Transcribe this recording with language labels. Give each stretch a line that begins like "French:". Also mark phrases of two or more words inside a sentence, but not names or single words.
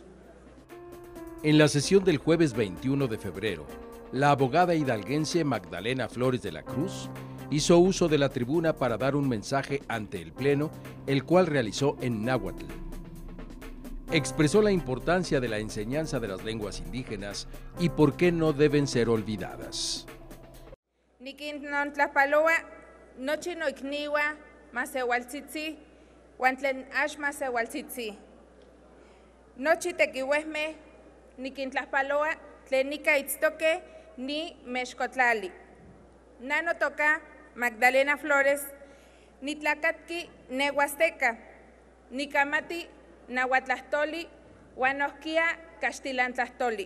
Spanish: En la sesión del jueves 21 de febrero, la abogada hidalguense Magdalena Flores de la Cruz hizo uso de la tribuna para dar un mensaje ante el Pleno, el cual realizó en náhuatl. Expresó la importancia de la enseñanza de las lenguas indígenas y por qué no deben ser olvidadas.
Eastern Huasteca Nahuatl: Nikinnon tlapaloa, nochi noikniwa, masewaltzitzi, huantlen ash masewaltzitzi. Nochi tequihuesme, nikintlapaloa, tlenica itztoque, ni mexcotlali. Nano toca Magdalena Flores, ni tlacatki nehuasteca, ni camati nahuatlastoli, huanosquia castilantlastoli.